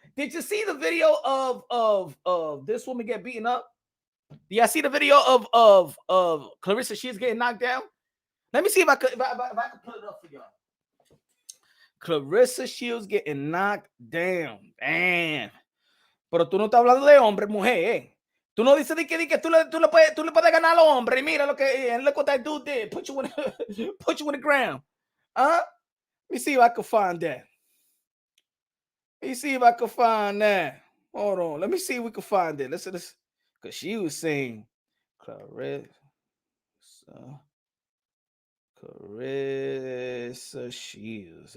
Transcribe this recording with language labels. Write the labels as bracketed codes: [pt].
[en] Did you see the video of this woman get beaten up? Did y'all see the video of Clarissa Shields getting knocked down? Let me see if I could put it up for y'all. Clarissa Shields getting knocked down. Damn. [es] Pero tú no estás hablando de hombre, mujer, eh. Tú no dices que tú le puedes ganar a los hombres. [en] Mira look what that dude did. Put you in the ground. Let me see if I can find that. Hold on. Let me see if we can find it. Listen to this. Because she was saying Clarissa Shields.